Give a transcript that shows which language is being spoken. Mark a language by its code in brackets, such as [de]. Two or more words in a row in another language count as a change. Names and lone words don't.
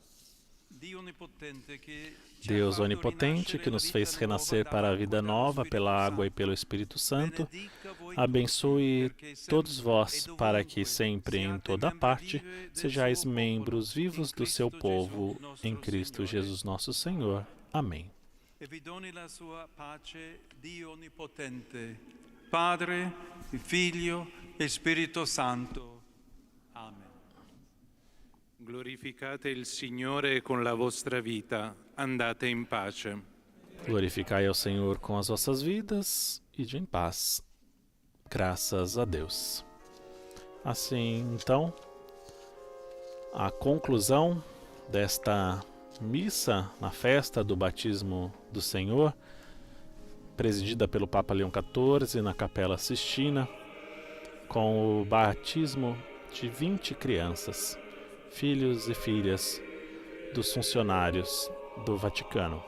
[pt] Deus onipotente, que nos fez renascer para a vida nova pela água e pelo Espírito Santo, abençoe todos vós, para que sempre e em toda parte sejais membros vivos do seu povo, em Cristo Jesus nosso Senhor. Amém. [it] Padre, Figlio e Spirito Santo. Amen. Glorificate il Signore con la vostra vita, andate in pace. [pt] Glorificai ao Senhor com as vossas vidas, ide em paz. Graças a Deus. Assim, então, a conclusão desta missa na festa do batismo do Senhor, presidida pelo Papa Leão XIV na Capela Sistina, com o batismo de 20 crianças, filhos e filhas dos funcionários do Vaticano.